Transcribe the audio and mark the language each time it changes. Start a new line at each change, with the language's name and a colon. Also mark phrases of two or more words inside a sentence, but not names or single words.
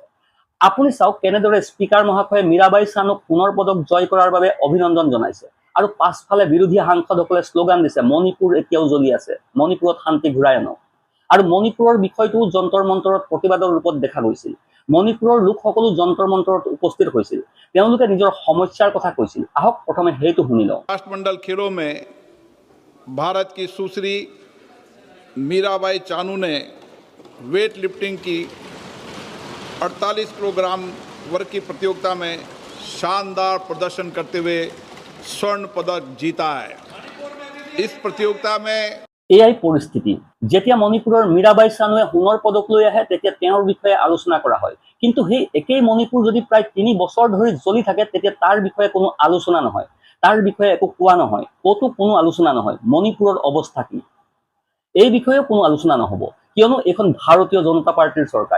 Assamese: আপুনি চাওক, কেনেদৰে স্পীকাৰ মহাশয়ে মীৰাবাই চানুক পুনৰ পদক জয় কৰাৰ বাবে অভিনন্দন জনাইছে, আৰু পাছফালে বিৰোধী সাংসদসকলে শ্লোগান দিছে, মণিপুৰ এতিয়াও জ্বলি আছে, মণিপুৰত শান্তি ঘূৰাই আনক। আৰু মণিপুৰৰ বিষয়টো যন্তৰ মন্তৰত প্ৰতিবাদৰ ৰূপত দেখা গৈছিল। মণিপুৰৰ লোকসকলো যন্তৰ মন্তৰত উপস্থিত হৈছিল। তেওঁলোকে নিজৰ সমস্যাৰ কথা কৈছিল। আহক প্ৰথমে সেইটো শুনি লওঁ।
Hindi: राष्ट्रमंडल खेलों में भारत की सुश्री मीराबाई चानू ने
English: weight lifting
Hindi: की 48 किलोग्राम वर्ग की प्रतियोगिता में शानदार प्रदर्शन करते हुए स्वर्ण पदक जीता है। इस प्रतियोगिता में
Assamese: এয়াই পৰিস্থিতি। যেতিয়া মণিপুৰৰ মীৰাবাই চানুৱে সোণৰ পদক লৈ আহে তেতিয়া তেওঁৰ বিষয়ে আলোচনা কৰা হয়, কিন্তু সেই একেই মণিপুৰ যদি প্ৰায় 3 বছৰ ধৰি জ্বলি থাকে তেতিয়া তাৰ বিষয়ে কোনো আলোচনা নহয়, তাৰ বিষয়ে একো কোৱা নহয়, ক'তো কোনো আলোচনা নহয়। মণিপুৰৰ অৱস্থা কি এই বিষয়েও কোনো আলোচনা নহ'ব, কিয়নো এইখন ভাৰতীয় জনতা পাৰ্টিৰ চৰকাৰ।